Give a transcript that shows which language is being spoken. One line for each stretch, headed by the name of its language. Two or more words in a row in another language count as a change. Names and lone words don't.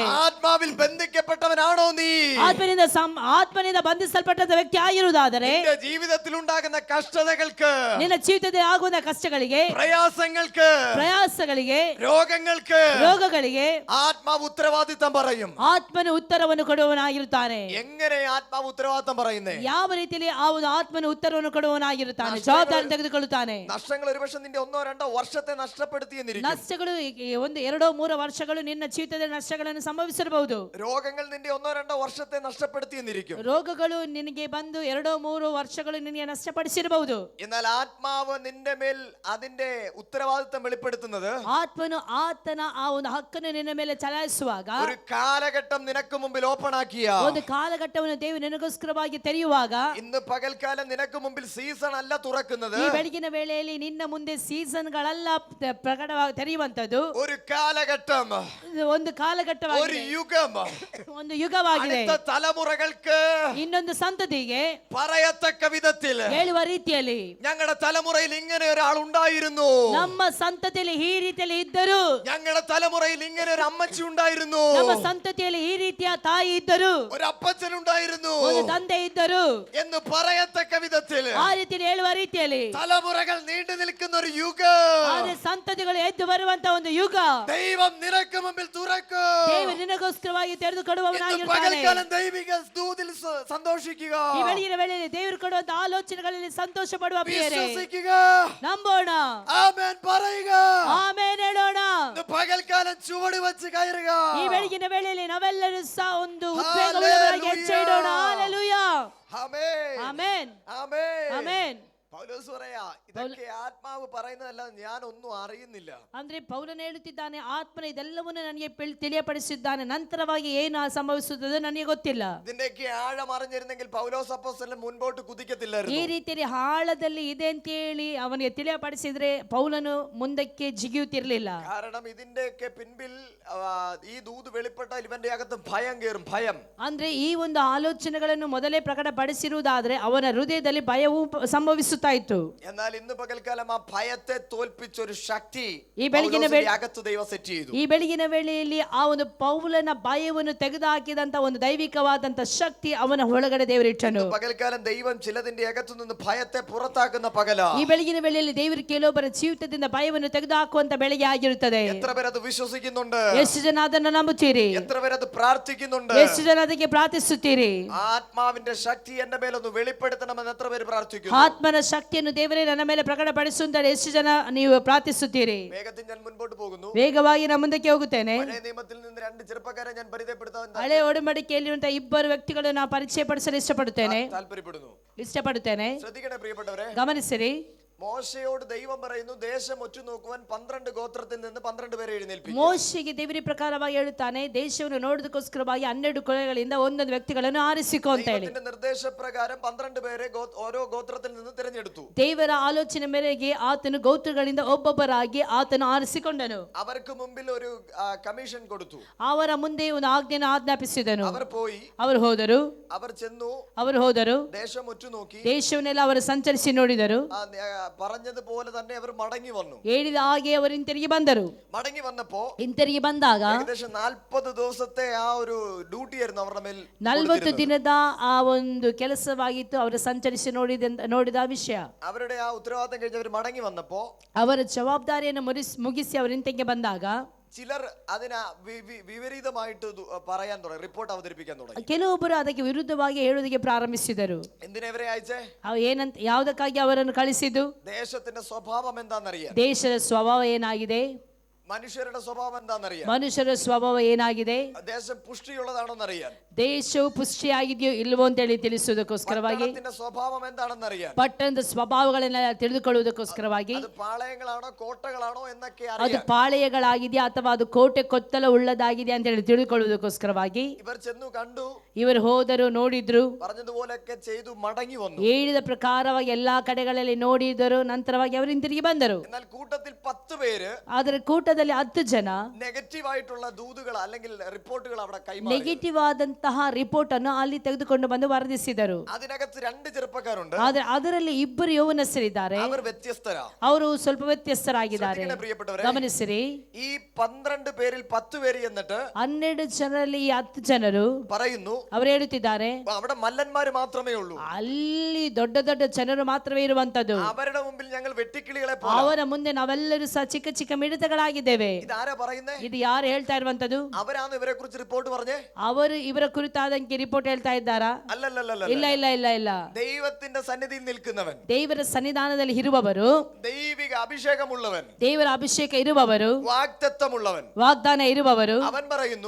Malayalam: ആത്മാവിൽ ബന്ധിക്കപ്പെട്ടവനാണോ നീ?
Kannada: ಆತ್ಮನಿಂದ ಬಂಧಿಸಲ್ಪಟ್ಟ ವ್ಯಕ್ತಿ ಆಗಿರುವುದಾದರೆ
Malayalam: നിന്റെ ജീവിതത്തിൽ ഉണ്ടാകുന്ന കഷ്ടതകൾക്ക്,
Kannada: ನಿನ್ನ ಜೀವಿತದಲ್ಲಿ ಆಗುವ ಕಷ್ಟಗಳಿಗೆ, ಪ್ರಯಾಸಗಳಿಗೆ, ರೋಗಗಳಿಗೆ
Malayalam: ആത്മാവ് ഉത്തരവാദിത്തം പറയും.
Kannada: ಆತ್ಮನು ಉತ್ತರವನ್ನು ಕೊಡುವವನಾಗಿರುತ್ತಾನೆ.
Malayalam: എങ്ങനെ ആത്മാവ് ഉത്തരവാദിത്തം പറയുന്നേ?
Kannada: ಯಾವ ರೀತಿಯಲ್ಲಿ ಆ ಒಂದು ಆತ್ಮನು ಉತ್ತರವನ್ನು ಕೊಡುವವನಾಗಿರುತ್ತಾನೆ, ಜವಾಬ್ದಾರಿ ತೆಗೆದುಕೊಳ್ಳುತ್ತಾನೆ.
Malayalam: നഷ്ടങ്ങൾ ഒരുപക്ഷെ നിന്റെ 1-2 ವರ್ಷത്തെ നഷ്ടപ്പെടുത്തിയെന്നിരിക്കും.
Kannada: ನಷ್ಟಗಳು 1-2-3 ವರ್ಷಗಳು ನಿನ್ನ ಜೀವಿತದಲ್ಲಿ ನಷ್ಟಗಳನ್ನು ಸಂಭವಿಸಿರಬಹುದು.
Malayalam: രോഗങ്ങൾ നിന്റെ 1-2 ವರ್ಷത്തെ നഷ്ടപ്പെടുത്തിയെന്നിരിക്കും.
Kannada: ರೋಗಗಳು ನಿನಗೆ ಬಂದು 2-3 ವರ್ಷಗಳು ನಿನಗೆ ನಷ್ಟಪಡಿಸಿರಬಹುದು.
Malayalam: എന്നാൽ ആത്മാവ് നിന്റെ മേൽ അതിന്റെ ഉത്തരവാദിത്തം വെളിപ്പെടുത്തുന്നത്,
Kannada: ಆತ್ಮನು ಆತನ ಆ ಒಂದು ಹಕ್ಕನ್ನು ನಿನ್ನ ಮೇಲೆ ಚಲಾಯಿಸುವಾಗ,
Malayalam: ഒരു കാലഘട്ടം നിനക്ക് മുമ്പിൽ ഓപ്പൺ ആക്കിയ,
Kannada: ಒಂದು ಕಾಲಘಟ್ಟವನ್ನು ದೇವರು ನಿನಗೋಸ್ಕರವಾಗಿ ತೆರೆಯುವಾಗ,
Malayalam: ഇന്ന് പകൽക്കാലം നിനക്ക് മുമ്പിൽ സീസൺ അല്ല തുറക്കുന്നത്,
Kannada: ಈ ಬೆಳಗಿನ ವೇಳೆಯಲ್ಲಿ ನಿನ್ನ ಮುಂದೆ ಸೀಸನ್ಗಳೆಲ್ಲ ಪ್ರಕಟವಾಗಿ ತೆರೆಯುವಂತದ್ದು
Malayalam: ഒരു കാലഘട്ടം,
Kannada: ಒಂದು ಕಾಲಘಟ್ಟವಾಗಿದೆ,
Malayalam: ഒരു യുഗം,
Kannada: ಒಂದು ಯುಗವಾಗಿದೆ.
Malayalam: അടുത്ത തലമുറകൾക്ക്
Kannada: ಇನ್ನೊಂದು ಸಂತತಿಗೆ
Malayalam: പറയത്തക്ക വിധത്തിൽ
Kannada: ಹೇಳುವ ರೀತಿಯಲ್ಲಿ
Malayalam: ഞങ്ങളുടെ തലമുറയിൽ ഇങ്ങനെ ഒരാൾ ഉണ്ടായിരുന്നു,
Kannada: ನಮ್ಮ ಸಂತತಿಯಲ್ಲಿ ಈ ರೀತಿಯಲ್ಲಿ ಇದ್ದರು,
Malayalam: ഞങ്ങളുടെ തലമുറയിൽ ഇങ്ങനെ ഒരു അമ്മച്ചി ഉണ്ടായിരുന്നു,
Kannada: ನಮ್ಮ ಸಂತತಿಯಲ್ಲಿ ಈ ರೀತಿಯ ತಾಯಿ ಇದ್ದರು,
Malayalam: ഒരു അപ്പച്ചൻ ഉണ്ടായിരുന്നു,
Kannada: ಒಂದು ತಂದೆ ಇದ್ದರು
Malayalam: എന്ന് പറയത്തക്ക വിധത്തിൽ
Kannada: ಆ ರೀತಿಯಲ್ಲಿ ಹೇಳುವ ರೀತಿಯಲ್ಲಿ
Malayalam: തലമുറകൾ നീണ്ടു നിൽക്കുന്ന ഒരു യുഗം,
Kannada: ಆದ್ರೆ ಸಂತತಿಗಳು ಎದ್ದು ಬರುವಂತ ಒಂದು ಯುಗ
Malayalam: ദൈവം നിനക്ക് മുമ്പിൽ തുറക്കും.
Kannada: ದೇವರು ನಿನಗೋಸ್ಕರವಾಗಿ ತೆರೆದು ಕೊಡುವವನಾಗಿರುತ್ತಾನೆ.
Malayalam: പകൽക്കാലം ദൈവിക സ്തുതിയിൽ സന്തോഷിക്കുക,
Kannada: ಈ ಬೆಳಗಿನ ವೇಳೆಯಲ್ಲಿ ದೇವರು ಕೊಡುವಂತ ಆಲೋಚನೆಗಳಲ್ಲಿ ಸಂತೋಷ ಪಡುವ ಪ್ರಿಯರೇ,
Malayalam: വിശ്വസിക്കുക,
Kannada: ನಂಬೋಣ,
Malayalam: ആമേൻ പറയുക,
Kannada: ಆಮೇನ್ ಹೇಳೋಣ. പകൽക്കാലം ചുവട് വെച്ച് കയറുക. ಈ ಬೆಳಗಿನ ವೇಳೆಯಲ್ಲಿ ನಾವೆಲ್ಲರೂ ಸಹ ಒಂದು ಉದ್ವೇಗವುಳ್ಳವರಾಗಿ ಹೆಜ್ಜೆ ಇಡೋಣ. ಹಲ್ಲೆಲೂಯಾ,
Malayalam: ആമേൻ,
Kannada: ಆಮೇನ್,
Malayalam: ആമേൻ,
Kannada: ಆಮೇನ್.
Malayalam: പൗലോസ് പറയാ, ഇതൊക്കെ ആത്മാവ് പറയുന്നതല്ല, ഞാൻ ഒന്നും അറിയുന്നില്ല.
Kannada: ಅಂದ್ರೆ ಪೌಲನು ಹೇಳುತ್ತಿದ್ದಾನೆ, ಆತ್ಮನ ಇದೆಲ್ಲವನ್ನು ನನಗೆ ತಿಳಿಯಪಡಿಸಿದ್ದಾನೆ, ನಂತರವಾಗಿ ಏನು ಸಂಭವಿಸುತ್ತದೆ ನನಗೆ ಗೊತ್ತಿಲ್ಲ.
Malayalam: ഇതിന്റെയൊക്കെ ആഴം അറിഞ്ഞിരുന്നെങ്കിൽ പൗലോസ് അപ്പോസ്തലൻ മുൻപോട്ട്
Kannada: ಈ
Malayalam: കുതിക്കത്തില്ലായിരുന്നു.
Kannada: ರೀತಿಯಲ್ಲಿ ಆಳದಲ್ಲಿ ಇದೆ ಅಂತ ಹೇಳಿ ಅವನಿಗೆ ತಿಳಿಯಪಡಿಸಿದ್ರೆ ಪೌಲನು ಮುಂದಕ್ಕೆ ಜಿಗಿಯುತ್ತಿರಲಿಲ್ಲ.
Malayalam: കാരണം ഇതിന്റെയൊക്കെ പിൻപിൽ ഈ ദൂത് വെളിപ്പെട്ടാൽ ഇവന്റെ അകത്ത് ഭയം കയറും, ഭയം.
Kannada: ಅಂದ್ರೆ ಈ ಒಂದು ಆಲೋಚನೆಗಳನ್ನು ಮೊದಲೇ ಪ್ರಕಟಪಡಿಸಿರುವುದಾದ್ರೆ ಅವನ ಹೃದಯದಲ್ಲಿ ಭಯವು ಸಂಭವಿಸುತ್ತಾ ಇತ್ತು.
Malayalam: എന്നാൽ ഇന്ന് പകൽക്കാലം ആ ഭയത്തെ തോൽപ്പിച്ച ഒരു ശക്തി
Kannada: ഈ ಬೆಳಗಿನ
Malayalam: അകത്ത് ദൈവം സെറ്റ് ചെയ്തു.
Kannada: ಈ ಬೆಳಗಿನ ವೇಳೆಯಲ್ಲಿ ಆ ಒಂದು ಪೌಲನ ಭಯವನ್ನು ತೆಗೆದುಹಾಕಿದಂತ ಒಂದು ದೈವಿಕವಾದಂತ ಶಕ್ತಿ ಅವನ ಒಳಗಡೆ ದೇವರಿಟ್ಟನು.
Malayalam: പകൽക്കാലം ദൈവം ചിലതിന്റെ അകത്തു നിന്ന് ഭയത്തെ പുറത്താക്കുന്ന പകല.
Kannada: ಈ ಬೆಳಗಿನ ವೇಳೆಯಲ್ಲಿ ದೇವರು ಕೆಲವೊಬ್ಬರ ಜೀವಿತದಿಂದ ಭಯವನ್ನು ತೆಗೆದುಹಾಕುವಂತ ಬೆಳಗ್ಗೆ ಆಗಿರುತ್ತದೆ.
Malayalam: എത്ര പേർ അത് വിശ്വസിക്കുന്നുണ്ട്?
Kannada: ಎಷ್ಟು ಜನ ಅದನ್ನು ನಂಬುತ್ತೀರಿ?
Malayalam: എത്ര പേർ അത് പ്രാർത്ഥിക്കുന്നുണ്ട്?
Kannada: ಎಷ್ಟು ಜನ ಅದಕ್ಕೆ ಪ್ರಾರ್ಥಿಸುತ್ತೀರಿ?
Malayalam: ആത്മാവിന്റെ ശക്തി എന്റെ മേലൊന്ന് വെളിപ്പെടുത്തണമെന്ന് എത്ര പേര് പ്രാർത്ഥിക്കുന്നു?
Kannada: ಆತ್ಮನ ಶಕ್ತಿಯನ್ನು ದೇವರೇ ನನ್ನ ಮೇಲೆ ಪ್ರಕಟಪಡಿಸು ಅಂತ ಎಷ್ಟು ಜನ ನೀವು ಪ್ರಾರ್ಥಿಸುತ್ತೀರಿ?
Malayalam: വേഗത്തിൽ ഞാൻ മുൻപോട്ട് പോകുന്നു.
Kannada: ವೇಗವಾಗಿ ನಾನು ಮುಂದಕ್ಕೆ ಹೋಗುತ್ತೇನೆ.
Malayalam: പഴയ നിയമത്തിൽ നിന്ന് 2 ചെറുപ്പക്കാരെ ഞാൻ പരിചയപ്പെടുത്താൻ
Kannada: ಹಳೆ ಒಡಂಬಡಿಕೆಯಲ್ಲಿರುವಂತಹ 2 ವ್ಯಕ್ತಿಗಳನ್ನು ನಾನು ಪರಿಚಯಪಡಿಸಲು ಇಷ್ಟಪಡುತ್ತೇನೆ.
Malayalam: ശ്രദ്ധിക്കണേ പ്രിയപ്പെട്ടവരെ,
Kannada: ಗಮನಿಸಿರಿ.
Malayalam: മോശയോട് ദൈവം പറയുന്നു, ദേശം ഒറ്റു നോക്കുവാൻ 12 ഗോത്രത്തിൽ നിന്ന് 12 പേരെ എഴുന്നേൽപ്പിക്കും.
Kannada: ಮೋಶೆಗೆ ದೇವರ ಪ್ರಕಾರವಾಗಿ ಹೇಳುತ್ತಾನೆ, ದೇಶವನ್ನು ನೋಡುವುದಕ್ಕೋಸ್ಕರವಾಗಿ 12 ಕುಲಗಳಿಂದ ಒಂದೊಂದು ವ್ಯಕ್ತಿಗಳನ್ನು ಆರಿಸಿಕೊ ಅಂತ ಹೇಳಿ.
Malayalam: ദൈവത്തിന്റെ നിർദ്ദേശപ്രകാരം 12 പേരെ ഓരോ ഗോത്രത്തിൽ നിന്ന് തിരഞ്ഞെടുത്തു.
Kannada: ದೇವರ ಆಲೋಚನೆ ಮೇರೆಗೆ ಆತನು ಗೋತ್ರಗಳಿಂದ ಒಬ್ಬೊಬ್ಬರಾಗಿ ಆತನು ಆರಿಸಿಕೊಂಡನು.
Malayalam: അവർക്ക് മുമ്പിൽ ഒരു കമ്മീഷൻ കൊടുത്തു.
Kannada: ಅವರ ಮುಂದೆ ಒಂದು ಆಜ್ಞೆಯನ್ನು ಆಜ್ಞಾಪಿಸಿದನು.
Malayalam: അവർ പോയി,
Kannada: ಅವರು ಹೋದರು, ಅವರು ಹೋದರು,
Malayalam: ദേശം ಒಚ್ಚು നോക്കി,
Kannada: ದೇಶವನ್ನೆಲ್ಲ ಅವರು ಸಂಚರಿಸಿ ನೋಡಿದರು.
Malayalam: പറഞ്ഞതുപോലെ തന്നെ അവർ മടങ്ങി വന്നു.
Kannada: ಹೇಳಿದ ಹಾಗೆ ಅವರು ಹಿಂತಿರುಗಿ ಬಂದರು.
Malayalam: മടങ്ങി വന്നപ്പോ
Kannada: ಹಿಂತಿರುಗಿ ಬಂದಾಗ
Malayalam: ഏകദേശം 40 ദിവസത്തെ ആ ഒരു ഡ്യൂട്ടി ആയിരുന്നു അവരുടെ മേൽ.
Kannada: 40 ದಿನದ ಆ ಒಂದು ಕೆಲಸವಾಗಿತ್ತು ಅವರು ಸಂಚರಿಸಿ ನೋಡಿದ ವಿಷಯ.
Malayalam: അവരുടെ ആ ഉത്തരവാദിത്തം കഴിഞ്ഞ് അവർ മടങ്ങി വന്നപ്പോ
Kannada: ಅವರ ಜವಾಬ್ದಾರಿಯನ್ನು ಮುಗಿಸಿ ಅವರು ಹಿಂತಿರುಗಿ ಬಂದಾಗ
Malayalam: ചിലർ അതിന് വിപരീതമായിട്ട് പറയാൻ തുടങ്ങി, റിപ്പോർട്ട് അവതരിപ്പിക്കാൻ തുടങ്ങി.
Kannada: ಕೆಲವೊಬ್ಬರು ಅದಕ್ಕೆ ವಿರುದ್ಧವಾಗಿ ಹೇಳುವುದಕ್ಕೆ ಪ್ರಾರಂಭಿಸಿದರು.
Malayalam: എന്തിനാ ഇവരെ അയച്ചേ?
Kannada: ಏನಂತ ಯಾವುದಕ್ಕಾಗಿ ಅವರನ್ನು ಕಳಿಸಿದ್ದು?
Malayalam: ദേശത്തിന്റെ സ്വഭാവം എന്താണെന്നറിയാൻ.
Kannada: ದೇಶದ ಸ್ವಭಾವ ಏನಾಗಿದೆ?
Malayalam: മനുഷ്യരുടെ സ്വഭാവം എന്താണെന്നറിയാൻ.
Kannada: ಮನುಷ್ಯರ ಸ್ವಭಾವ ಏನಾಗಿದೆ?
Malayalam: ദേശം പുഷ്ടിയുള്ളതാണോന്നറിയാൻ.
Kannada: ದೇಶವು ಪುಷ್ಟಿಯಾಗಿದೆಯೋ ಇಲ್ವೋ ಅಂತ ಹೇಳಿ ತಿಳಿಸುವುದಕ್ಕೋಸ್ಕರವಾಗಿ,
Malayalam: പട്ടണത്തിന്റെ സ്വഭാവം എന്താണെന്നറിയാൻ,
Kannada: ಪಟ್ಟಣದ ಸ್ವಭಾವಗಳನ್ನ ತಿಳಿದುಕೊಳ್ಳುವುದಕ್ಕೋಸ್ಕರವಾಗಿ,
Malayalam: അത് പാളയങ്ങളാണോ കോട്ടകളാണോ എന്നൊക്കെ
Kannada: ಅದು
Malayalam: അറിയാൻ.
Kannada: ಪಾಳೆಯಗಳಾಗಿದೆಯಾ ಅಥವಾ ಅದು ಕೋಟೆ ಕೊತ್ತಲ ಉಳ್ಳದಾಗಿದೆಯಾ ಅಂತ ಹೇಳಿ ತಿಳಿದುಕೊಳ್ಳುವುದಕ್ಕೋಸ್ಕರವಾಗಿ
Malayalam: ഇവർ ചെന്നു കണ്ടു,
Kannada: ಇವರು ಹೋದರು, ನೋಡಿದ್ರು,
Malayalam: പറഞ്ഞതുപോലെയൊക്കെ ചെയ്തു മടങ്ങി വന്നു.
Kannada: ಹೇಳಿದ ಪ್ರಕಾರವಾಗಿ ಎಲ್ಲಾ ಕಡೆಗಳಲ್ಲಿ ನೋಡಿದರು, ನಂತರವಾಗಿ ಅವರು ಹಿಂತಿರುಗಿ ಬಂದರು.
Malayalam: എന്നാൽ കൂട്ടത്തിൽ 10 പേര്,
Kannada: ಆದರೆ ಕೂಟದಲ್ಲಿ 10 ಜನ
Malayalam: നെഗറ്റീവ് ആയിട്ടുള്ള ദൂതുകൾ അല്ലെങ്കിൽ റിപ്പോർട്ടുകൾ അവിടെ കൈമാറി.
Kannada: ನೆಗೆಟಿವ್ ಆದಂತಹ ರಿಪೋರ್ಟ್ ಅನ್ನು ಅಲ್ಲಿ ತೆಗೆದುಕೊಂಡು ಬಂದು ವರದಿಸಿದರು.
Malayalam: അതിനകത്ത് 2 ചെറുപ്പക്കാരുണ്ട്.
Kannada: ಆದ್ರೆ ಅದರಲ್ಲಿ ಇಬ್ಬರು ಯೌವನಸ್ಥರಿದ್ದಾರೆ.
Malayalam: അവർ വ്യത്യസ്തരാ.
Kannada: ಅವರು ಸ್ವಲ್ಪ ವ್ಯತ್ಯಸ್ತರಾಗಿದ್ದಾರೆ.
Malayalam: പ്രിയപ്പെട്ടവരെ,
Kannada: ಗಮನಿಸಿರಿ,
Malayalam: ഈ 12 പേരിൽ 10 പേര് എന്നിട്ട്
Kannada: 12 ಜನರಲ್ಲಿ ಈ 10 ಜನರು
Malayalam: പറയുന്നു,
Kannada: ಅವರು ಹೇಳುತ್ತಿದ್ದಾರೆ,
Malayalam: അവിടെ മല്ലന്മാര് മാത്രമേ ഉള്ളൂ,
Kannada: ಅಲ್ಲಿ ದೊಡ್ಡ ದೊಡ್ಡ ಜನರು ಮಾತ್ರವೇ ಇರುವಂತದ್ದು,
Malayalam: അവരുടെ മുമ്പിൽ ഞങ്ങൾ വെട്ടിക്കിളികളെ പോലെ.
Kannada: ಅವರ ಮುಂದೆ ನಾವೆಲ್ಲರೂ ಸಹ ಚಿಕ್ಕ ಚಿಕ್ಕ ಮಿಡತೆಗಳಾಗಿದ್ದೇವೆ.
Malayalam: ഇതാരാ പറയുന്നേ?
Kannada: ಇದು ಯಾರು ಹೇಳ್ತಾ ಇರುವಂತದ್ದು?
Malayalam: അവരാണ് ഇവരെ കുറിച്ച് റിപ്പോർട്ട് പറഞ്ഞേ?
Kannada: ಅವರು ಇವರ ಕುರಿತಾದಂಗೆ ರಿಪೋರ್ಟ್ ಹೇಳ್ತಾ ಇದ್ದಾರಾ?
Malayalam: അല്ലല്ലല്ല,
Kannada: ಇಲ್ಲ ಇಲ್ಲ ಇಲ್ಲ ಇಲ್ಲ.
Malayalam: ദൈവത്തിന്റെ സന്നിധിയിൽ നിൽക്കുന്നവൻ,
Kannada: ದೇವರ ಸನ್ನಿಧಾನದಲ್ಲಿ ಇರುವವರು,
Malayalam: ദൈവിക അഭിഷേകമുള്ളവൻ,
Kannada: ದೇವರ ಅಭಿಷೇಕ ಇರುವವರು,
Malayalam: വാഗ്ദത്തമുള്ളവൻ,
Kannada: ವಾಗ್ದಾನ ಇರುವವರು,
Malayalam: അവൻ പറയുന്നു,